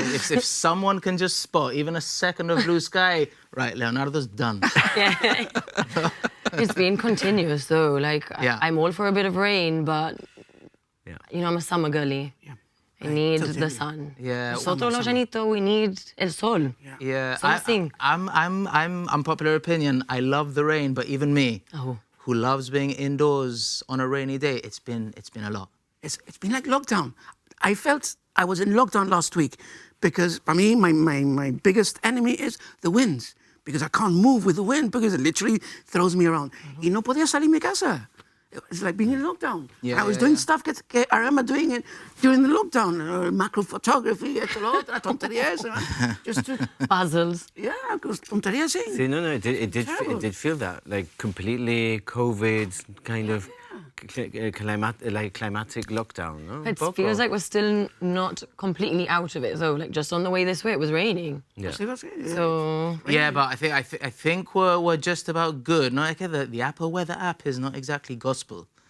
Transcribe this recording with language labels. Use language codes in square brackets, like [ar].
[en] If someone can just spot even a second of blue sky, right, Leonardo's done. Yeah. It's been continuous though. Like I'm all for a bit of rain, but you know, I'm a summer girly. Yeah. I need the sun. Yeah. [es] Nosotros los llanitos, [en] we need [es] el sol. [en] Yeah. I'm unpopular opinion. I love the rain, but even me, who loves being indoors on a rainy day, it's been a lot. It's been like lockdown. I felt I was in lockdown last week because for me, my biggest enemy is the winds. Because I can't move with the wind because it literally throws me around. [es] Y no podía salir mi casa. [en] It's like being in lockdown. I was doing stuff [es] que [en] I remember doing it during the lockdown. Macro photography, [es] esto, lo otro, tonterías. [en] Just puzzles. Yeah, [es] tonterías, sí. [en] See, no, it did feel that. Like completely COVID kind of climatic lockdown, no? It feels like we're still not completely out of it, though. Like just on the way this way, it was raining. Yeah. So yeah, but I think we're just about good. No, like the Apple Weather app is not exactly gospel.